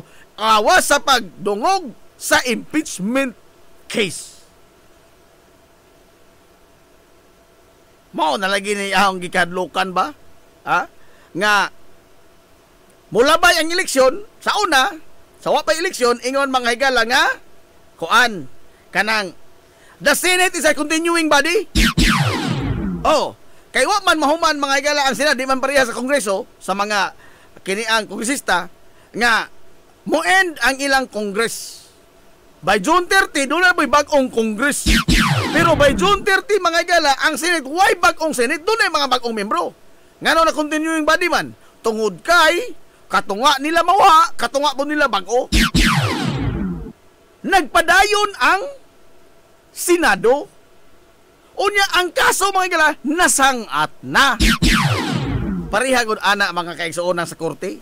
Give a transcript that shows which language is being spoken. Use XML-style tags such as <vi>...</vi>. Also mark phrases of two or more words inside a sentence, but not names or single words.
<ceb>Awas sa pagdungog sa impeachment case. Mao na lagi ni ahong gikadlukan ba? Ha? Nga mulabay ang eleksyon sa una, sa wa pa eleksyon ingon mga higala nga kuan kanang</ceb> <en>the Senate is a continuing body.</en> <ceb>Oh, kay wa man mahuman mga higala ang Senado di man pareha sa Kongreso sa mga kiniang kongresista nga mo end ang ilang Congress.</ceb> <en>By June 30,</en> <tl>doon na may bagong Congress.</tl> <ceb>Pero by June 30, mga higala, ang Senate, why bagong Senate?</ceb> <tl>Doon na mga bagong membro.</tl> <ceb>Nga na</ceb> <en>continuing body</en> <ceb>man. Tungod kay, katunga nila mawa, katunga po nila bago. Nagpadayon ang Senado. Unya, ang kaso, mga higala, nasangat na. Parihagod ana mga kaigsuon sa korte.</ceb>